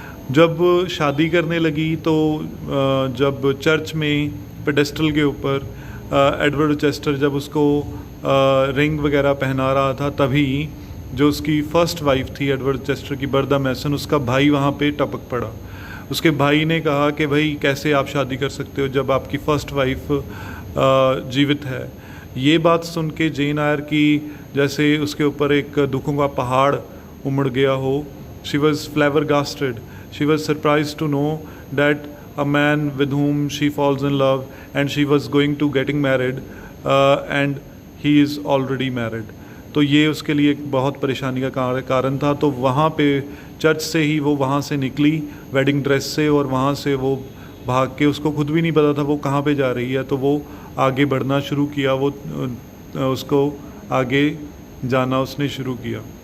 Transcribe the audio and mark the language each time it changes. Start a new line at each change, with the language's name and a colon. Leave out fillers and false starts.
Hindi: जब शादी करने लगी तो जब चर्च में पेडेस्टल के ऊपर एडवर्ड रोचेस्टर जब उसको रिंग वगैरह पहना रहा था, तभी जो उसकी फ़र्स्ट वाइफ थी एडवर्ड रोचेस्टर की, बर्दा मैसन, उसका भाई वहाँ पे टपक पड़ा। उसके भाई ने कहा कि भाई कैसे आप शादी कर सकते हो जब आपकी फ़र्स्ट वाइफ जीवित है। ये बात सुन के जेन आयर की जैसे उसके ऊपर एक दुखों का पहाड़ उमड़ गया हो।
English: She was flabbergasted. She was surprised to know that a man with whom she falls in love and she was going to getting married and he is already married.
Hindi: तो ये उसके लिए एक बहुत परेशानी का कारण था। तो वहाँ पे चर्च से ही वो वहाँ से निकली वेडिंग ड्रेस से, और वहाँ से वो भाग के, उसको खुद भी नहीं पता था वो कहाँ पे जा रही है, तो वो आगे बढ़ना शुरू किया, वो उसको आगे जाना उसने शुरू किया।